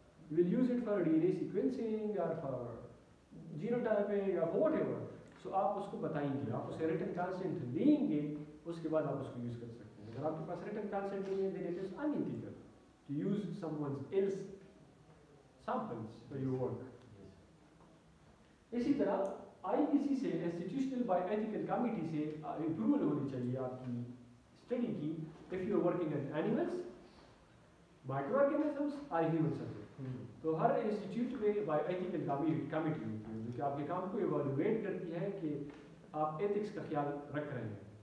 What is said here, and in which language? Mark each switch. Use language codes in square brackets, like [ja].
[en] You will use it for D N A sequencing اور for genotyping اور whatever. [ur] سو آپ اس کو بتائیں گے, آپ اسے ریٹن کانسنٹ لیں گے, اس کے بعد آپ اس کو یوز کر سکتے ہیں. اگر آپ کے پاس ریٹن کانسنٹ نہیں ہے [en] then it is unethical to use someone else samples for your work. [ur] اسی طرح آئی بی سی سے انسٹیٹیوشنل بائی ایتھیکل کمیٹی سے اپروول ہونی چاہیے آپ کی اسٹڈی کی [en] if you are working as animals, microorganisms or human subject. [ur] تو ہر انسٹیٹیوٹ میں بائی ایتھیکل کمیٹی ہوتی ہے جو کہ آپ کے کام کو ایوالویٹ کرتی ہے کہ آپ ایتھکس کا خیال رکھ رہے ہیں.